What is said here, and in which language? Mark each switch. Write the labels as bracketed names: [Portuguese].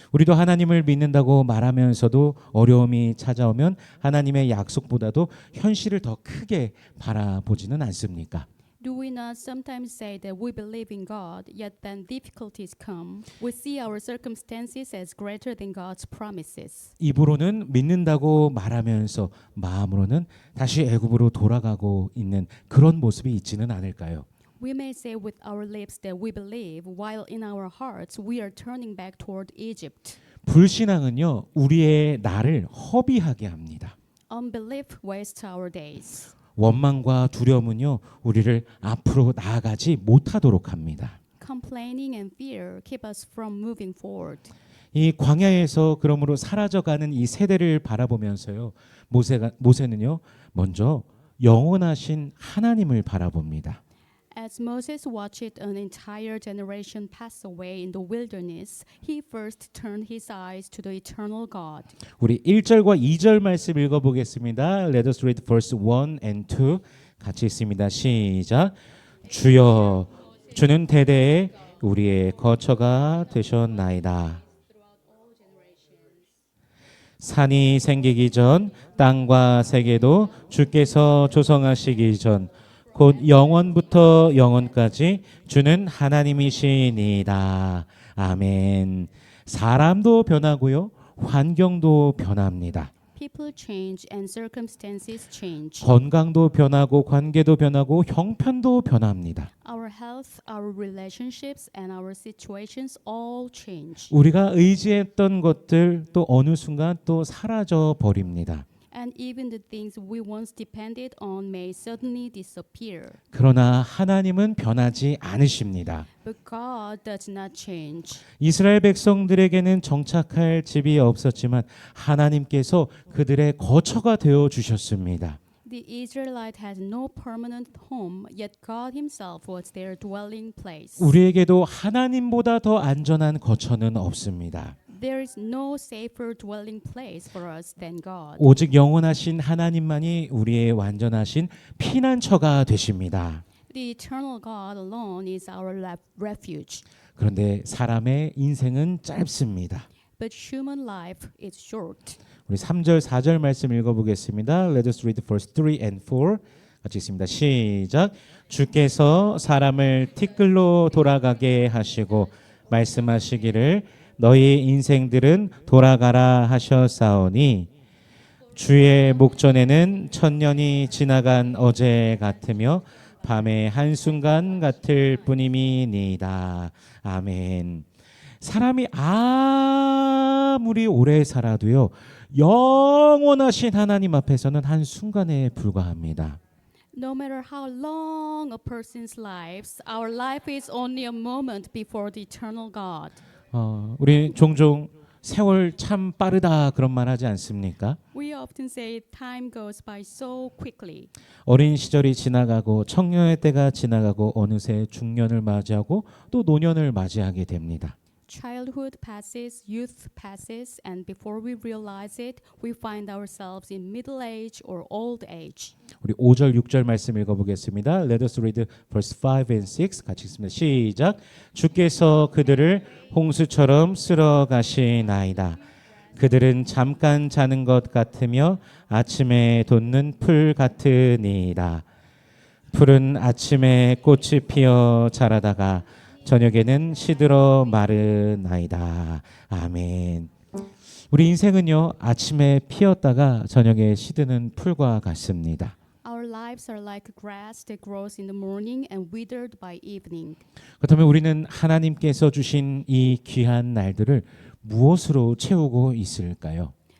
[Korean] 우리도 하나님을 믿는다고 말하면서도 어려움이 찾아오면 하나님의 약속보다도 현실을 더 크게 바라보지는 않습니까? [English] Do we not sometimes say that we believe in God, yet then difficulties come? We see our circumstances as greater than God's promises. [Korean] 입으로는 믿는다고 말하면서 마음으로는 다시 애굽으로 돌아가고 있는 그런 모습이 있지는 않을까요? [English] We may say with our lips that we believe, while in our hearts we are turning back toward Egypt. [Korean] 불신앙은요, 우리의 나를 허비하게 합니다. [English] Unbelief wastes our days. [Korean] 원망과 두려움은요, 우리를 앞으로 나아가지 못하도록 합니다. [English] Complaining and fear keep us from moving forward. [Korean] 이 광야에서 그러므로 사라져가는 이 세대를 바라보면서요, 모세는요, 먼저 영원하신 하나님을 바라봅니다. [English] As Moses watched an entire generation pass away in the wilderness, he first turned his eyes to the eternal God. [Korean] 우리 1절과 2절 말씀 읽어보겠습니다. [English] Let us read verse 1 and 2. [Korean] 같이 있습니다. 시작. 주여, 주는 대대에 우리의 거처가 되셨나이다. 산이 생기기 전, 땅과 세계도 주께서 조성하시기 전, 곧 영원부터 영원까지 주는 하나님이시니이다. 아멘. 사람도 변하고요. 환경도 변합니다. [English] People change and circumstances change. [Korean] 건강도 변하고 관계도 변하고 형편도 변합니다. [English] Our health, our relationships, and our situations all change. [Korean] 우리가 의지했던 것들 또 어느 순간 또 사라져 버립니다. [English] And even the things we once depended on may suddenly disappear. [Korean] 그러나 하나님은 변하지 않으십니다. [English] But God does not change. [Korean] 이스라엘 백성들에게는 정착할 집이 없었지만 하나님께서 그들의 거처가 되어 주셨습니다. [English] The Israelite had no permanent home, yet God Himself was their dwelling place. [Korean] 우리에게도 하나님보다 더 안전한 거처는 없습니다. [English] There is no safer dwelling place for us than God. [Korean] 오직 영원하신 하나님만이 우리의 완전하신 피난처가 되십니다. [English] The eternal God alone is our refuge. [Korean] 그런데 사람의 인생은 짧습니다. [English] But human life is short. [Korean] 우리 3절 4절 말씀 읽어보겠습니다. [English] Let us read verse 3 and 4. [Korean] 같이 읽습니다. 시작. 주께서 사람을 티끌로 돌아가게 하시고 말씀하시기를 너희 인생들은 돌아가라 하셨사오니 주의 목전에는 천년이 지나간 어제 같으며 밤의 한순간 같을 뿐임이니이다. 아멘. 사람이 아무리 오래 살아도요 영원하신 하나님 앞에서는 한순간에 불과합니다. [English] No matter how long a person's lives, our life is only a moment before the eternal God. [Korean] 우리 종종 세월 참 빠르다 그런 말 하지 않습니까? [English] We often say time goes by so quickly. [Korean] 어린 시절이 지나가고 청년의 때가 지나가고 어느새 중년을 맞이하고 또 노년을 맞이하게 됩니다. [English] Childhood passes, youth passes, and before we realize it, we find ourselves in middle age or old age. [Korean] 우리 5절 6절 말씀 읽어보겠습니다. [English] Let us read verse 5 and 6 [Korean] 같이 읽습니다. 시작. 주께서 그들을 홍수처럼 쓸어 가시나이다. 그들은 잠깐 자는 것 같으며 아침에 돋는 풀 같으니이다. 풀은 아침에 꽃이 피어 자라다가 저녁에는 시들어 마르나이다. 아멘. 우리 인생은요 아침에 피었다가 저녁에 시드는 풀과 같습니다. [English] Our lives are like grass that grows in the morning and withered by evening. [Korean] 그렇다면 우리는 하나님께서 주신 이 귀한 날들을 무엇으로 채우고 있을까요?